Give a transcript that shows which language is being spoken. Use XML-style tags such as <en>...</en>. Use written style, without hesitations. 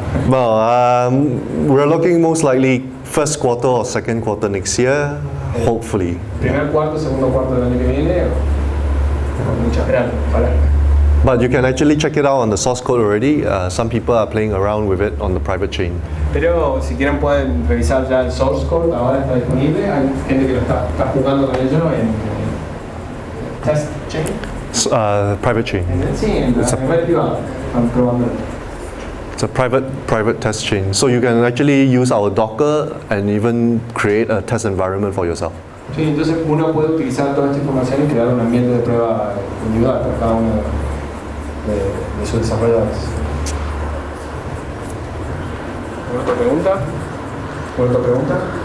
<en>Well, we're looking most likely first quarter or second quarter next year, hopefully.</en> <es>Primer cuarto, segundo cuarto del año que viene. Con mucha esperanza.</es> <en>But you can actually check it out on the source code already. Some people are playing around with it on the private chain.</en> <es>Pero si quieren pueden revisar ya el source code, ahora está disponible. Hay gente que lo está jugando con ello en test chain.</es> <en>Private chain.</en> <es>Sí, en la red privada. Están probando.</es> <en>It's a private test chain. So you can actually use our Docker and even create a test environment for yourself.</en> <es>Sí, entonces uno puede utilizar toda esta información y crear un ambiente de prueba individual para cada uno de sus desarrolladores. ¿Otra pregunta? ¿Otra pregunta?</es>